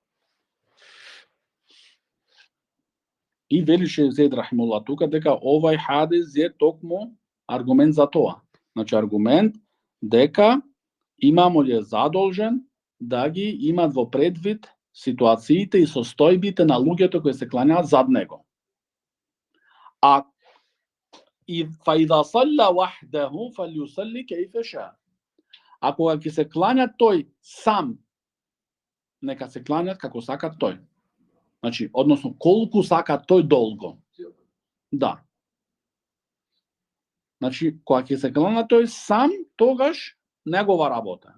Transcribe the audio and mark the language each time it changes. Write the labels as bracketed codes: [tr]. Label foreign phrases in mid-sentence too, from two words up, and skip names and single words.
[mk] И велише Зейд рахимуллах тука дека овај хадис е токму аргумент за тоа. Значи аргумент дека имамот е задолжен да ги имат во предвид ситуациите и состојбите на луѓето кои се кланјаат зад него. [ar] وإذا صلى وحده فليصل كيف شاء. [mk] А кога ќе се кланјат тој сам, нека се кланјат како сакат тој. Значи, односно, колку сака тој долго. Да. Значи, кога ќе се кланја тој сам, тогаш негова работа.